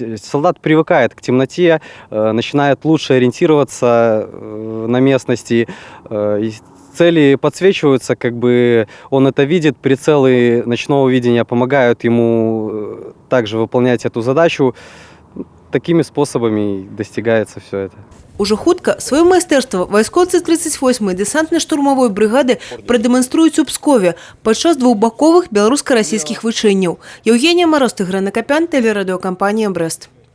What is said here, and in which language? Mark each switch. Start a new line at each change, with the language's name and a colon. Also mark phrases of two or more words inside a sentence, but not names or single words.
Russian: Солдат привыкает к темноте, начинает лучше ориентироваться на местности. Цели подсвечиваются, он это видит. Прицелы ночного видения помогают ему также выполнять эту задачу. Такими способами достигается все это.
Belarusian: Уже хутка свое майстэрства вайскоўцы 38-й дэсантна-штурмавой бригады прадэманструюць у Пскове падчас двухбаковых беларуска-расійскіх вучэнняў.
Russian: Евгения Мороз, Тыгран Акопян, телерадиокомпания «Брест».